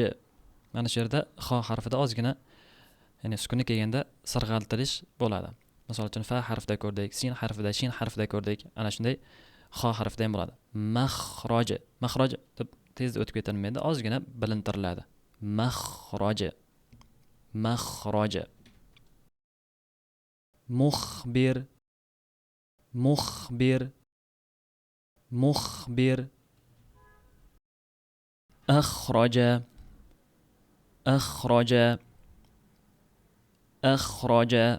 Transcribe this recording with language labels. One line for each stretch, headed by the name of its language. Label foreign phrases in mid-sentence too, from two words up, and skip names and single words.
Uzbek: Mana shu yerda xo harfida ozgina, ya'ni sukunni kelganda sirg'altirish bo'ladi. Misol uchun fa harfida ko'rdik, sin harfida, shin harfida ko'rdik. Ana shunday xo harfida ham bo'ladi. Maxraj, maxraj deb tezda o'tib ketilmaydi, ozgina bilintiriladi.
Arabic: مخرج مخرج. مخبر مخبر مخبر. أخرج أخرج أخرج.